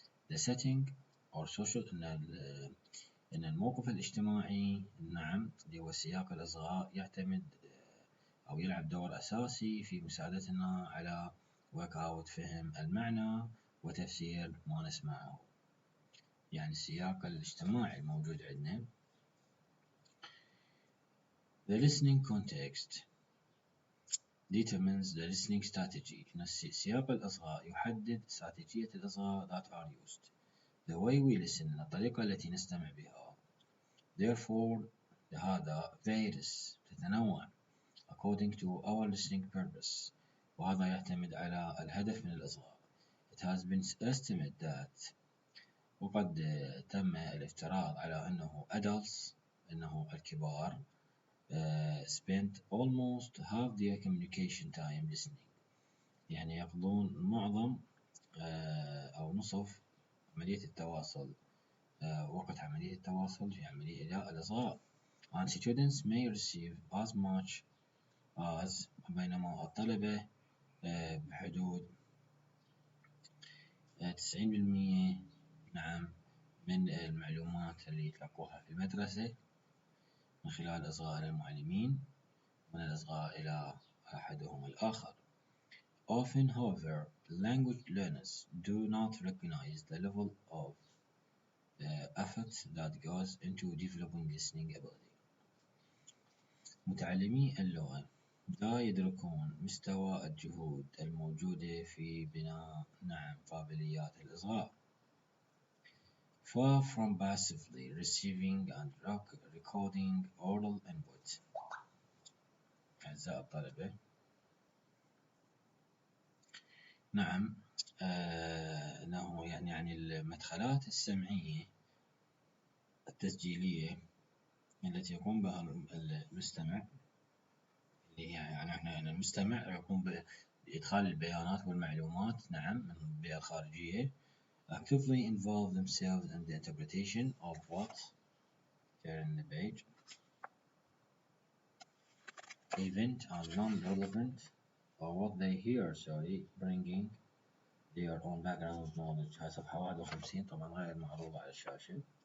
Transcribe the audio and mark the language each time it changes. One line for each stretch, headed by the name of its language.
English: The setting or social
Arabic: إن الموقف الاجتماعي، نعم، اللي هو سياق الإصغاء يعتمد أو يلعب دور أساسي في مساعدتنا على
English: work out
Arabic: فهم المعنى وتفسير ما نسمعه. يعني السياق الاجتماعي الموجود عندنا.
English: The listening context determines the listening strategy.
Arabic: إن سياق الإصغاء يحدد استراتيجية الإصغاء
English: that are used. The way we listen،
Arabic: الطريقة التي نستمع بها.
English: Therefore
Arabic: هذا
English: varies،
Arabic: تتنوع
English: according to our listening purpose،
Arabic: وهذا يعتمد على الهدف من الإصغاء.
English: It has been estimated that،
Arabic: وقد تم الافتراض على أنه
English: adults،
Arabic: أنه الكبار
English: spend almost half their communication time listening.
Arabic: يعني يقضون معظم أو نصف عملية التواصل، وقت عملية التواصل في عملية الإصغاء.
English: And students may receive as much as،
Arabic: بينما الطلبة بحدود 90%، نعم، من المعلومات اللي يتلقوها في المدرسة من خلال إصغاء للمعلمين من الإصغاء إلى أحدهم الآخر.
English: Often, however, language learners do not recognize the level of effort that goes into developing listening ability.
Arabic: متعلمي اللغة لا يدركون مستوى الجهود الموجودة في بناء، نعم، قابليات الإصغاء.
English: Far from passively receiving and recording oral input.
Arabic: أعزائي الطلبة، نعم، أنه يعني المدخلات السمعية التسجيلية التي يقوم بها المستمع، اللي يعني احنا المستمع يقوم بإدخال البيانات والمعلومات، نعم، من البيئة الخارجية.
English: Actively involve themselves in the interpretation of what in the page event and non-relevant or what they hear، bringing their own background knowledge.
Arabic: هاي صفحة 51 طبعا غير معروضة على الشاشة.